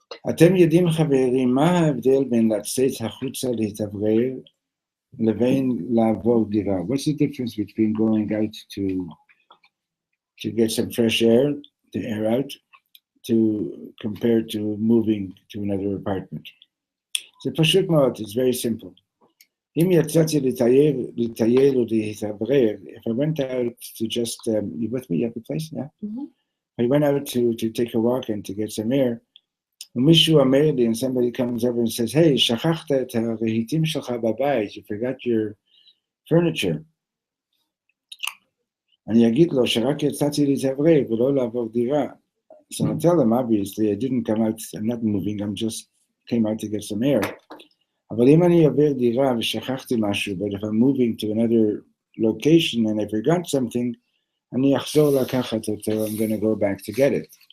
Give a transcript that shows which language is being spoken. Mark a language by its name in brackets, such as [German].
[Hebrew] אתם יודעים חברים, מה ההבדל בין לצאת החוצה להתאוורר לבין לעבור דירה? [English] What's the difference between going out to get some fresh air, to air out, compared to moving to another apartment? [Hebrew] זה פשוט מאוד, [English] it's very simple. [Hebrew] אם יצאתי לטייל או להתאוורר, [English] if I went out to just, you with me, you have a place now? Mm-hmm. I went out to take a walk and to get some air, [Hebrew] ומישהו אומר לי, [English] and somebody comes over and says, hey, [Hebrew] שכחת את הרהיטים שלך בבית, [English] you forgot your furniture. [Hebrew] אני אגיד לו שרק יצאתי להתאוורר ולא לעבור דירה. [English] So I tell him, obviously, I didn't come out, I'm not moving, I'm just came out to get some air. [Hebrew] אבל אם אני עובר דירה ושכחתי משהו, [English] but if I'm moving to another location and I forgot something, [Hebrew] אני אחזור לקחת אותו, [English] I'm going to go back to get it.